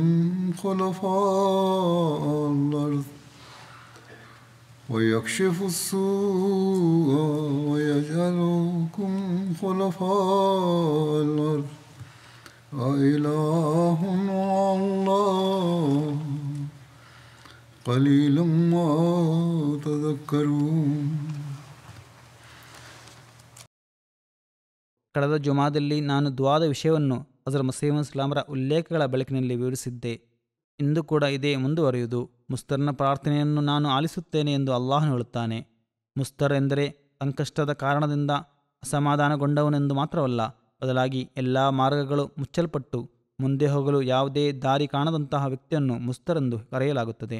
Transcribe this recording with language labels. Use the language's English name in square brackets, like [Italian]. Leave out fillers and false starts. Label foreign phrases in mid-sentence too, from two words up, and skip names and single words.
[Arabic] خلفاء الأرض أإله مع الله قليلا ما تذكرون. [Kannada] ಕಳೆದ ಜುಮಾದಲ್ಲಿ ನಾನು ದುಆದ ವಿಷಯವನ್ನು ಹಜರತ್ ಮಸೀಹ್ ಇಸ್ಲಾಮರ ಉಲ್ಲೇಖಗಳ ಬೆಳಕಿನಲ್ಲಿ ವಿವರಿಸಿದ್ದೆ. ಇಂದು ಕೂಡ ಇದೇ ಮುಂದುವರಿಯುವುದು. ಮುಸ್ತರ್ನ ಪ್ರಾರ್ಥನೆಯನ್ನು ನಾನು ಆಲಿಸುತ್ತೇನೆ ಎಂದು ಅಲ್ಲಾಹನು ಹೇಳುತ್ತಾನೆ. ಮುಸ್ತರ್ ಎಂದರೆ ಸಂಕಷ್ಟದ ಕಾರಣದಿಂದ ಅಸಮಾಧಾನಗೊಂಡವನೆಂದು ಮಾತ್ರವಲ್ಲ, ಬದಲಾಗಿ ಎಲ್ಲ ಮಾರ್ಗಗಳು ಮುಚ್ಚಲ್ಪಟ್ಟು ಮುಂದೆ ಹೋಗಲು ಯಾವುದೇ ದಾರಿ ಕಾಣದಂತಹ ವ್ಯಕ್ತಿಯನ್ನು ಮುಸ್ತರ್ ಎಂದು ಕರೆಯಲಾಗುತ್ತದೆ.